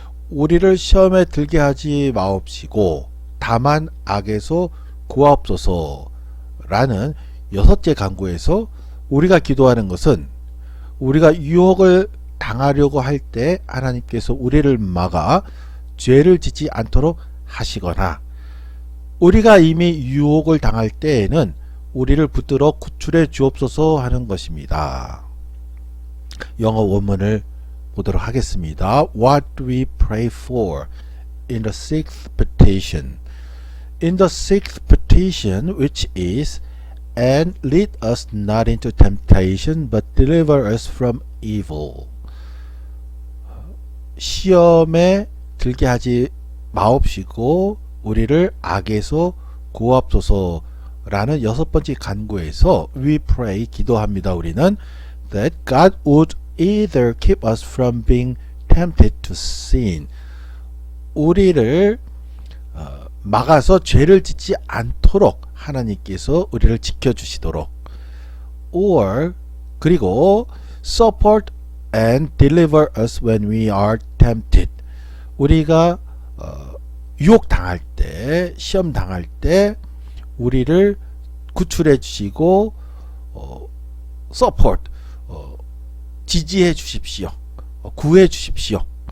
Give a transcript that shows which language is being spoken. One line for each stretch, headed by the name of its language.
Korean: 우리를 시험에 들게 하지 마옵시고 다만 악에서 구하옵소서 라는 6째 간구에서 우리가 기도하는 것은 우리가 유혹을 당하려고 할 때 하나님께서 우리를 막아 죄를 짓지 않도록 하시거나 우리가 이미 유혹을 당할 때에는 우리를 붙들어 구출해 주옵소서 하는 것입니다. 영어 원문을 보도록 하겠습니다.
English: What do we pray for in the sixth petition? In the sixth petition, which is, And lead us not into temptation, but deliver us from evil.
Korean: 시험에 들게 하지 마옵시고 우리를 악에서 구하옵소서라는 6번째 간구에서
English: we pray,
Korean: 기도합니다. 우리는
English: that God would either keep us from being tempted to sin.
Korean: 우리를 막아서 죄를 짓지 않도록 하나님께서 우리를 지켜주시도록
English: or
Korean: 그리고
English: support and deliver us when we are tempted.
Korean: 우리가 유혹 당할 때 시험 당할 때 우리를 구출해 주시고 support 지지해 주십시오. 구해 주십시오.